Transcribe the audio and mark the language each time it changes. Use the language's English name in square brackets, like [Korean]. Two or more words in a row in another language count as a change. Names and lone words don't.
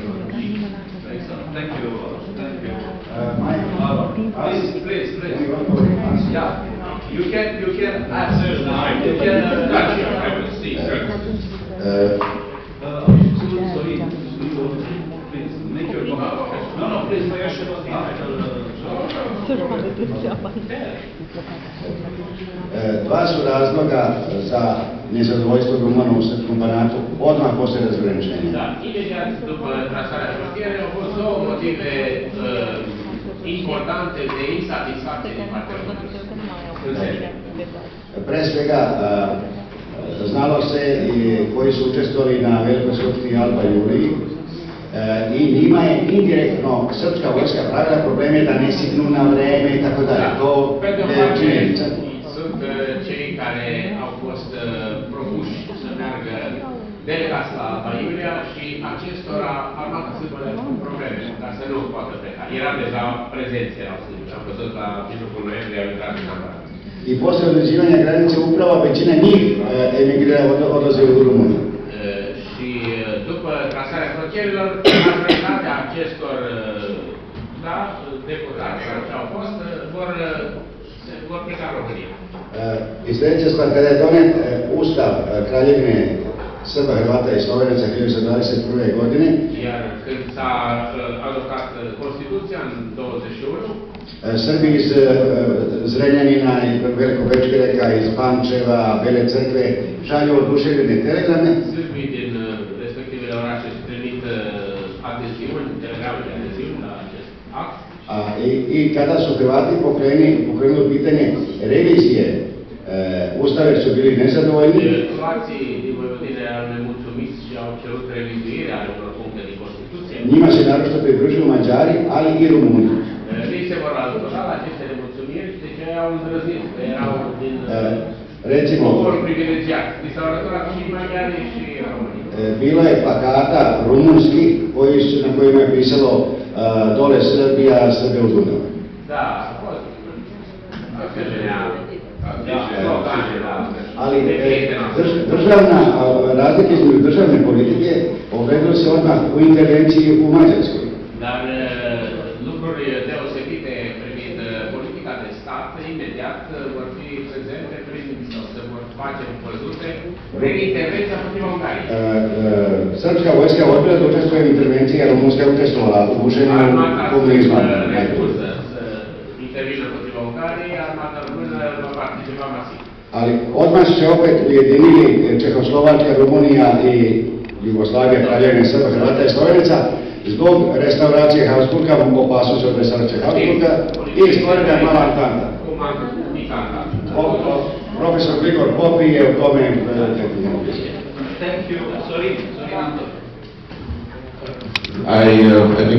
[English] Thank you. Thank you. Please. Yeah. You can answer now. You can I will see. Sorry. Please make your comment. No, please. [Serbian] Dva su razloga za nezadovoljstvo Rumana u Srpskom Banatu odmah poslije razgraničenja. [Romanian] Da, imediat după trasarea frontierei au fost două motive importante de insatisfacție din partea României. [Serbian] Pre svega, znalo se koji su učestvovali na Velikoj skupštini Alba Juriji i njima je indirektno srpska vojska pravila probleme da ne signu na vreme i tako dalje. To je činjenica. [Romanian] Sunt cei care au fost propuși să meargă delegați la Alba Iulia și acestora armata sârbă le-a făcut probleme ca să nu poată pleca. Era deja prezenți, erau sârbi. Am văzut la mijlocul noiembrie, au intrat în Alba. [Serbian] I poslije određivanja granice upravo većina njih emigrira, odlaze u Rumuniju. [Romanian] Și după trasarea frontierelor, majoritatea acestor deputați care au fost vor pleca în România. [Serbian] I sljedeća stvar, kada je donet Ustav Kraljevine Srba, Hrvata i Slovenaca 1921. godine, [Romanian] iar când s-a adoptat Constituția în 21, [Serbian] Srbi iz Zrenjanina i Velikobečkereka, iz Pančeva, Bele Crkve šalju oduševljene telegrame. [Romanian] Sârbii din respectivele orașe își trimit adeziuni, telegrame de adeziuni la acest act. [Serbian] I kada su Hrvati pokrenuli pitanje revizije Ustave su bili nezadovoljni. [Romanian] Croații din Voivodina erau nemulțumiți și au cerut revizuirea unor puncte din Constituție. [Serbian] Njima se naročito pridružuju Mađari, ali i Rumuni. [Romanian] Ei se vor alătura la aceste nemulțumiri și deci au îndrăznit, că erau din poporul privilegiat. Li s-au alăturat și maghiarii și românii. [Serbian] Bilo je plakata rumunski na kojima je pisalo dole Srbija, Srbe u Dunavu. [Romanian] Da, a fost asemenea [Serbian] ali razlike između državne politike ogledaju se odmah u intervenciji u Mađarskoj. [Romanian] Dar lucruri deosebite privind politica de stat imediat vor fi prezente sau se vor face văzute prin intervenția împotriva Ungariei. [Serbian] Srpska vojska je odbila da učestvuje u intervenciji, a Rumunska je učestvovala u gušenju komunizma. [Romanian] Refuză să intervină împotriva Ungariei. [Serbian] Ali odmah su se opet ujedinili Čehoslovačka, Rumunija i Jugoslavija, Kraljevina Srba, Hrvata i Slovenaca zbog restauracije Habsburga, opasnosti od restauracije Habsburga i stvorena je mala Antanta. Profesor Grigor Popi je u tome [English] Thank you. Sorry, Anton. I think